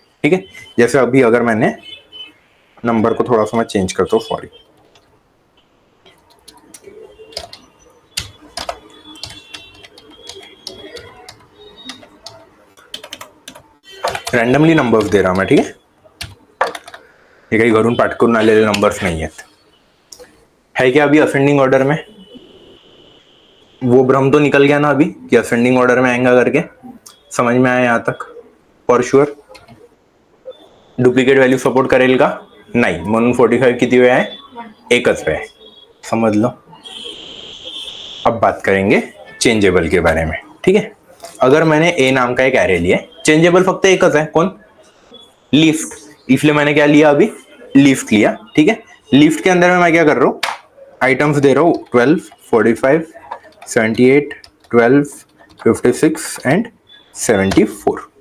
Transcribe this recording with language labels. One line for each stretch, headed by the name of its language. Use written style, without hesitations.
Hindi: ठीक है. जैसे अभी अगर मैंने नंबर को थोड़ा सा मैं चेंज करता हूँ, सॉरी, रैंडमली नंबर्स दे रहा मैं. ठीक है.
Marathi: हे काही घरून पाठ करून आलेले नंबर्स नाही आहेत.
Hindi: है क्या अभी असेंडिंग ऑर्डर में? वो भ्रम तो निकल गया ना अभी कि असेंडिंग ऑर्डर में आएगा करके? समझ में आया यहां तक?
Marathi: For sure duplicate value support करेल का नाही, म्हणून 45 किती वेळ आहे? एकच वेळ आहे.
Hindi: समझ लो. अब बात करेंगे चेंजेबल के बारे में. ठीक है, अगर मैंने ए नाम का एक एरे लिया, चेंजेबल
Marathi: फक्त एकच
Hindi: है, कौन? लिफ्ट. इसलिए मैंने क्या लिया अभी? लिफ्ट लिया. ठीक है, लिफ्ट के अंदर में मैं क्या कर रहा हूं? आइटम्स दे रहा हूं 12, 45, 78, 12, 56 एंड 74.